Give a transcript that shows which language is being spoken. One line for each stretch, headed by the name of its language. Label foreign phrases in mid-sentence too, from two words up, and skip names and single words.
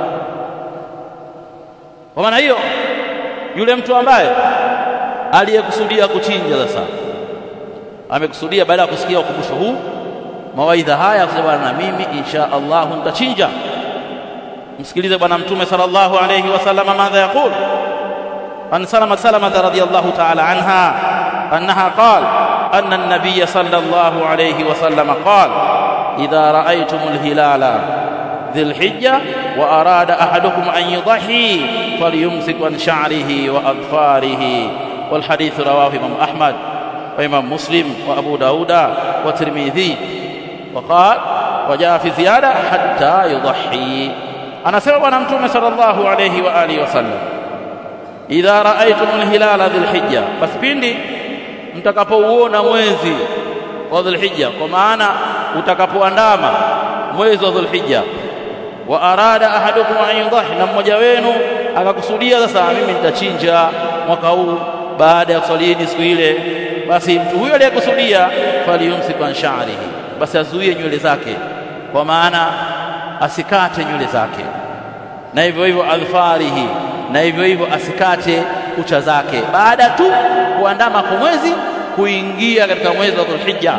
Swahili: Kwa maana hiyo, yule mtu ambaye aliyekusudia kuchinja sasa amekusudia, baada ya kusikia ukumbusho huu, mawaidha haya, kusema na mimi
Arabic: إن شاء الله
Swahili: nitachinja. Msikilize bwana Mtume
Arabic: صلى الله عليه وسلم ماذا يقول. عن سلمة رضي الله تعالى عنها أنها قال أن النبي صلى الله عليه وسلم قال إذا رأيتم الهلال ذي الحجة وأراد أحدكم أن يضحي فليمسك عن شعره وأظفاره. والحديث رواه إمام أحمد وإمام مسلم وأبو داود والترمذي وقال وجاء في زيادة حتى يضحي.
Swahili: Anasema bwana Mtume
Arabic: صلى الله عليه وعلى آله وسلم إذا رأيتم الهلال ذي الحجة,
Swahili: basi pindi mtakapouona mwezi wa dhil hijja, kwa maana utakapoandama mwezi wa dhil hijja,
Arabic: وأراد أحدكم أن يضحي,
Swahili: na mmoja wenu akakusudia sasa mimi nitachinja mwaka huu baada ya kuswalini siku ile, basi mtu huyo aliyekusudia
Arabic: فليمسك عن شعره,
Swahili: basi azuie nywele zake, kwa maana asikate nywele zake, na hivyo hivyo adfarihi, na hivyo hivyo asikate kucha zake, baada tu kuandama kwa mwezi kuingia katika mwezi wa Dhulhijja.